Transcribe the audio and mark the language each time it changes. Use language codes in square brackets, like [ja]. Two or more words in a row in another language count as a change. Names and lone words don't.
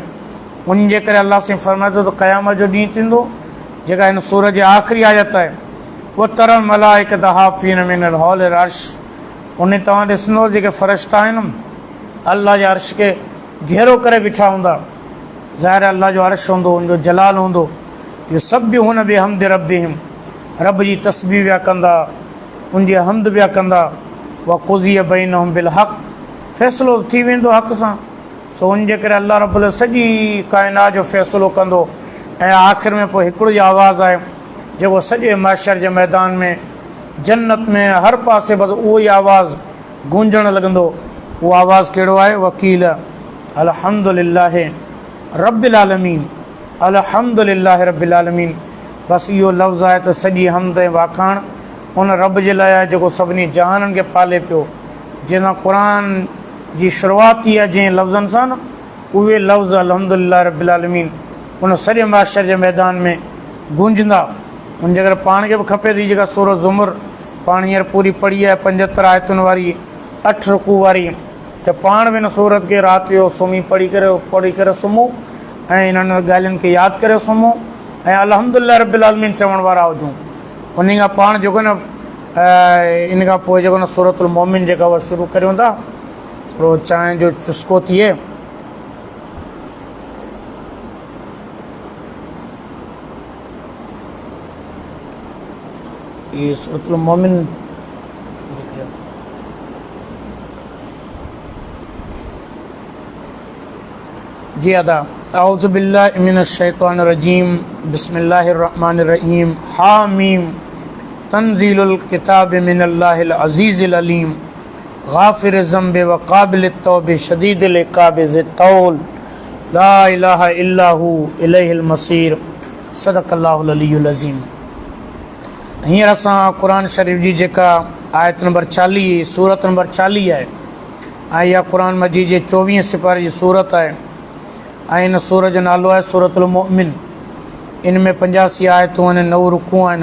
[sd] उन जे करे अलाह साईं फरमाए थो त क़यामत जो ॾींहुं थींदो, जेका हिन सूरत जी आख़िरी आयत आहे, उहा [ar] ترى الملائكة حافين من حول العرش, [sd] उन तव्हां ॾिसंदो जेके फ़रिश्ता आहिनि अलाह जे अर्श खे घेरो करे बीठा हूंदा। ज़ाहिर अलाह जो अर्श हूंदो, उनजो जलाल हूंदो। इहो सभु बि हुन [ar] بحمد ربهم, [sd] रब जी तस्बीह पिया कंदा, उनजी हमद पिया कंदा। [ar] وقضي بينهم بالحق, [sd] फ़ैसिलो थी वेंदो हक़ सां। सो उन जे करे अलाह रब्बुल सॼी काइनात जो फ़ैसिलो कंदो। ऐं आख़िर में पोइ हिकिड़ो ई आवाज़ु आहे जेको सॼे महशर जे मैदान में, जन्नत में, हर पासे बसि उहो ई आवाज़ु गूंजणु लॻंदो। उहो आवाज़ु कहिड़ो आहे, [ar] وقيل الحمد لله رب العالمين، الحمد لله رب العالمين. [sd] बसि इहो लफ़्ज़ु आहे त सॼी हमद ऐं वाखाण उन रब जे लाइ आहे जेको सभिनी जहाननि खे पाले पियो। जंहिंसां क़ुर जी शुरूआति थी आहे जंहिं लफ़्ज़नि सां न, उहे लफ़्ज़ [ar] الحمد لله رب العالمين [sd] उन सॼे महशर जे मैदान में गूंजंदा। उन जे करे पाण खे बि खपे थी जेका सूरत ज़ुमर पाण हींअर पूरी पढ़ी आहे, 75 आयतुनि वारी, 8 रुकू वारी, त पाण बि हिन सूरत खे राति जो सुम्ही पढ़ी करे सुम्हूं ऐं इन्हनि ॻाल्हियुनि खे यादि करे सुम्हूं ऐं [ar] الحمد لله رب العالمين [sd] चवण वारा हुजूं। उन खां पाण जेको न इन खां पोइ जेको न सूरतुल मोमिन जेका उहा शुरू करियूं था। थोरो चांहि जो चुस्को थिए। ये सूरतुल मोमिन जी अदा। [ar] أعوذ بالله من الشيطان الرجيم بسم الله الرحمن الرحيم حم تنزيل الكتاب من الله العزيز العليم غافر الذنب وقابل التوب شديد العقاب ذي الطول لا إله إلا هو إليه المصير صدق الله العلي العظيم. [sd] हींअर असां क़ुरान शरीफ़ जी जेका आयत नंबर 40 सूरत नंबर 40 आहे ऐं इहा क़ुरान मजीद जे 24 सिपारे जी सूरत आहे ऐं इन सूरत जो नालो आहे सूरतुल मोमिन। इन में 85 आयतूं आहिनि, 9 रुकू आहिनि।